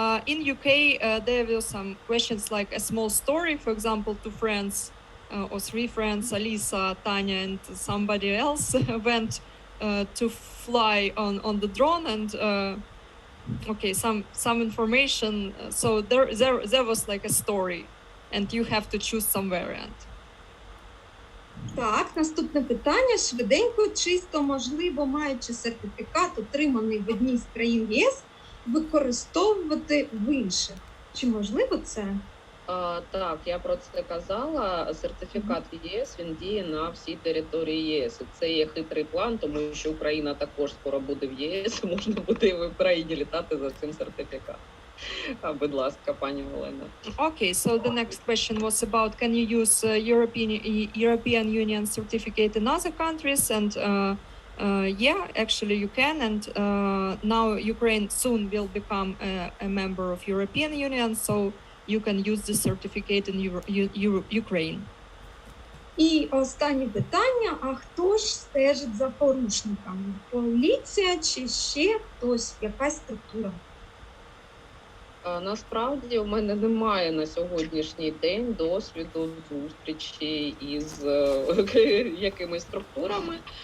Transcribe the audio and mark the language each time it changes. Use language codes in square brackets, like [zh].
[en] In UK, there were some questions like a small story, for example, 2 friends or 3 friends, Alisa, Tanya, and somebody else went to fly on the drone and okay, some information. So there was like a story, and you have to choose some variant. [uk] Так, наступне питання. Швиденько, чисто можливо, маючи сертифікат, отриманий в одній з країн ЄС, використовувати в інших. Чи можливо це? Так, я про це казала. Сертифікат ЄС, він діє на всій території ЄС. І це є хитрий план, тому що Україна також скоро буде в ЄС, можна буде і в Україні літати за цим сертифікатом. Будь ласка, пані Олена. [en] Okay, so the next question was about, can you use European Union certificate in other countries? And yeah, actually you can. And now Ukraine soon will become a member of European Union, so you can use this certificate in Ukraine. [uk] І останнє питання. А хто ж стежить за порушниками? Поліція чи ще хтось, якась структура? Насправді у мене немає на сьогоднішній день досвіду зустрічі із якимись структурами.